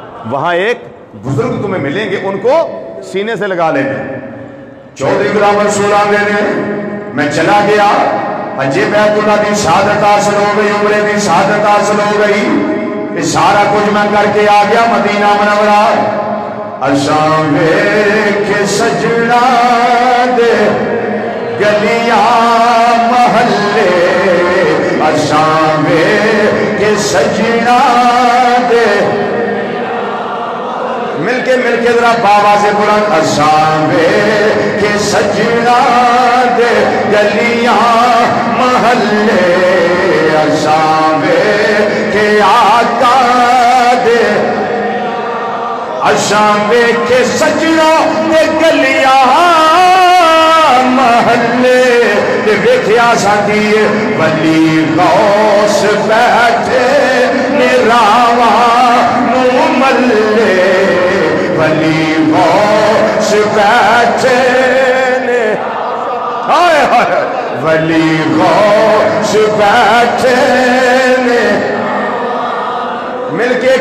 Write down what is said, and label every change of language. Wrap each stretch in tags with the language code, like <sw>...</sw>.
<ur>وہاں ایک بزرگ تمہیں ملیں گے، ان کو سینے سے لگا لینا. چودھری غلام رسول</ur> <pa>آندے نے</pa> <ur>میں چلا گیا، حج بیت اللہ کی شہادت حاصل ہو گئی، عمرے کی شہادت حاصل ہو گئی. یہ سارا کچھ میں کر کے آ گیا مدینہ منورہ.</ur> <pa>اساں ویکھ سجنا دے گلیاں محلے، اساں ویکھ سجنا دے، مل کے ذرا بابا سے بلند، اساں ویکھ سجنا دے گلیاں محلے، اساں ویکھ آقا دے، اساں ویکھ سجنا دے گلیاں محلے. تے ویکھیا ساڈی ولی غوث بیٹھے نے راواں نو ملے، ولی غوث بیٹھے نے، ہائے ہائے ولی غوث بیٹھے نے. مل کے</pa>